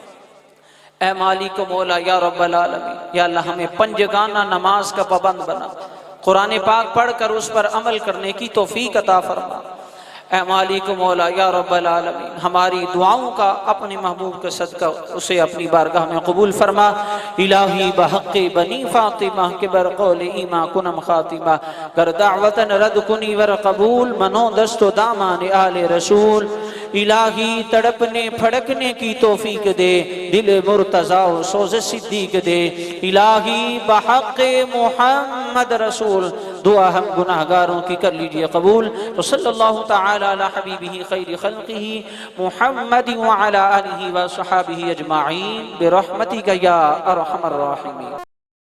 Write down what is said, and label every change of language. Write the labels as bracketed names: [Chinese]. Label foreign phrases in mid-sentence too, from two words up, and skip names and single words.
[Urdu] اے مالک مولا [Arabic] یا رب العالمین یا اللہ [Urdu] ہمیں پنجگانہ نماز کا پابند بنا، قرآن پاک پڑھ کر اس پر عمل کرنے کی توفیق عطا فرما۔ اے مالک مولا [Arabic] یا رب العالمین [Urdu] ہماری دعاؤں کا اپنے محبوب کا صدقہ اسے اپنی بارگاہ میں قبول فرما۔ [Persian] الہی بحق بنی فاطمہ کے برقول ایماں کنم خاتمہ، گر دعوتن رد کنی ور قبول، منو دست و دامان آل رسول۔ [Urdu] الہی تڑپنے پھڑکنے کی توفیق دے، دل مرتضیٰ و سوز صدیق دے۔ الہی بحق محمد رسول دعا ہم گناہگاروں کی کر لیجئے قبول۔ [Arabic] وصلی اللہ تعالی علی حبیبہ خیر خلقہ محمد وعلی آلہ وصحابہ اجمعین برحمتک یا ارحم الراحمین۔